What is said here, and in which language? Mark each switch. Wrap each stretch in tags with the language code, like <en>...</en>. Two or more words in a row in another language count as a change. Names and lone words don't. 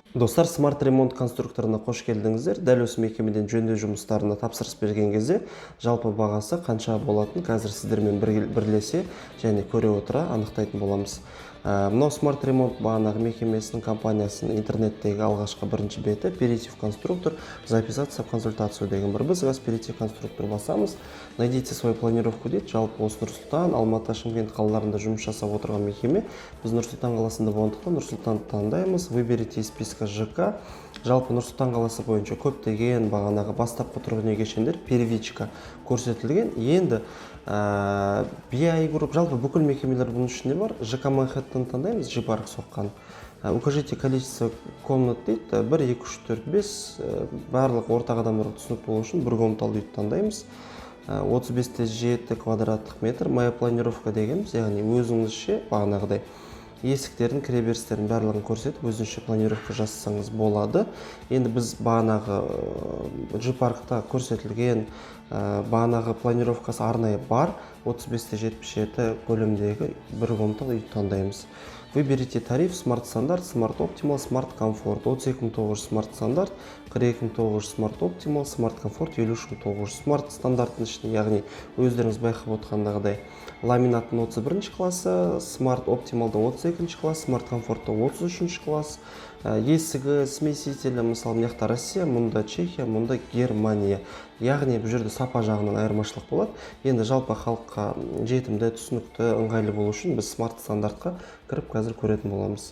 <kk>Достар, смарт ремонт конструкторына қош келдіңіздер. Дәл осы мекемеден жөндеу жұмыстарына тапсырыс берген кезде жалпы бағасы қанша болатын қазір сіздермен бірлесе және көре отыра анықтайтын боламыз. Мынау смарт ремонт бағанағы мекемесінің компаниясының интернеттегі алғашқы бірінші беті Перитив конструктор,</kk> <ru>записаться в консультацию</ru> <kk>деген бір. Біз Перитив конструктор басамыз,</kk> <ru>найдите свою планировку дейді.</ru> <kk>Жалпы осы Нұр-Сұлтан, Алматы, Шымкент қалаларында жұмыс жасап отырған мекеме. Біз Нұр-Сұлтан қаласында болғандықтан Нұр-Сұлтанды таңдаймыз.</kk> <ru>Выберите из списка ЖК.</ru> <kk>Жалпы Нұр-Сұлтан қаласы бойынша көптеген бағанағы бастапқы тұрғын үй кешендер первичка көрсетілген. Енді BI групп, жалпы бүкіл мекемелер бұның ішінде бар. ЖК Манхэттен таңдаймыз, G-парк соққан.</kk> <ru>Укажите количество комнат</ru> <kk>дейді, 1, 2, 3, 4, 5, барлық ортақ адамдарға түсінікті болу үшін бір комнаталы үйді таңдаймыз. 35-7 квадраттық метр.</kk> <ru>Моя планировка</ru> <kk>дегеніміз, яғни өзіңізше бағанағыдай есіктердің, кіреберістердің барлығын көрсетіп, өзіңізше планировка жасасаңыз болады. Енді біз бағанағы G-паркта көрсетілген бағанағы планировкасы арнайы бар. 35-77 көлемдегі бір комнаталы үйді таңдаймыз.</kk> <ru>Выберите тариф Smart стандарт, Smart Optimal, Smart Comfort.</ru> <kk>32.900 Smart стандарт, 42.900 Smart Optimal, Smart Comfort, 53.900 Smart стандарттың ішінде, яғни өздеріңіз байқап отқандағыдай ламинаттың 31 класы, Smart Optimalдың 32 класы, Smart Comfort'ың 33 класы, есігі, смесителі, мысалы мынаяқта Россия, мұнда Чехия, мұнда Германия. Яғни бұл жерде сапа жағынан айырмашылық болады. Енді жалпы халыққа жетімді, түсінікті, ыңғайлы болу үшін біз смарт стандартқа кіріп қазір көретін боламыз.</kk>